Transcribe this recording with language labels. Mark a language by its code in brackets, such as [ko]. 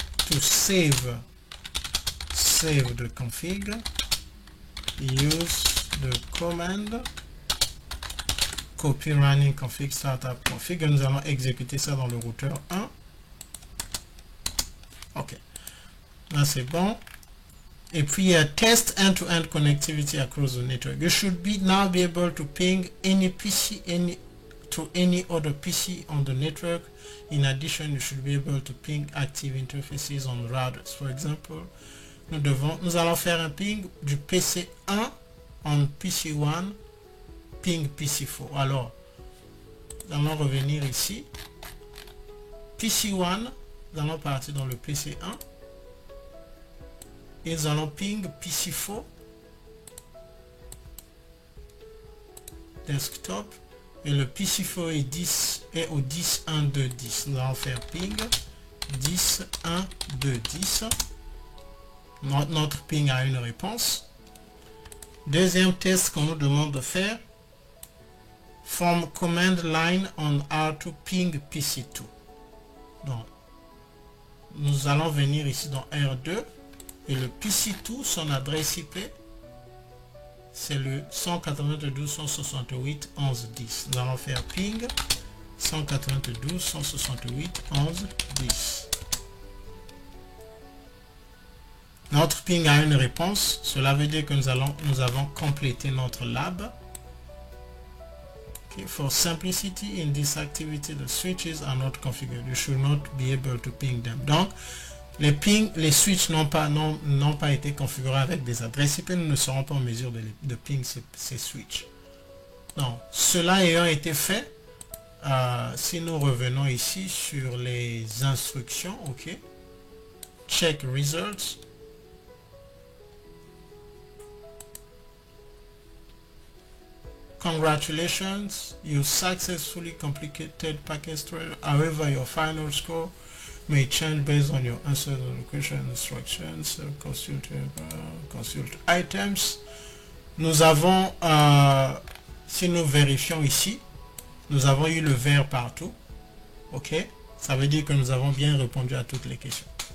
[en] To save the config, use the command copy running config startup config. [fr] Nous allons exécuter ça dans le routeur 1. Ok, là c'est bon. Et puis [en] test end-to-end connectivity across the network. You should now be able to ping any PC to any other PC on the network. In addition, you should be able to ping active interfaces on routers. For example, [fr] nous allons faire un ping du PC 1 en PC 1, ping PC 4. Alors, nous allons revenir ici. PC 1, nous allons partir dans le PC 1. Et nous allons ping PC 4. Desktop. Et le PC4 est au 10.1.2.10. Nous allons faire ping 10.1.2.10. Notre ping a une réponse. Deuxième test qu'on nous demande de faire. [en] From command line on R2 ping PC2. [fr] Donc, nous allons venir ici dans R2. Et le PC2, son adresse IP, c'est le 192.168.11.10. Nous allons faire ping 192.168.11.10. Notre ping a une réponse. Cela veut dire que nous avons complété notre lab. Okay. [en] For simplicity in this activity, the switches are not configured. You should not be able to ping them. [fr] Donc, les switches n'ont pas été configurés avec des adresses IP. Nous ne serons pas en mesure de ping ces switches. Donc, cela ayant été fait, si nous revenons ici sur les instructions, ok, [en] check results. Congratulations, you successfully completed package trail. However, your final score may change based on your answer to the question instructions. Consult items. [fr] Nous avons, si nous vérifions ici, nous avons eu le vert partout. Ok, ça veut dire que nous avons bien répondu à toutes les questions.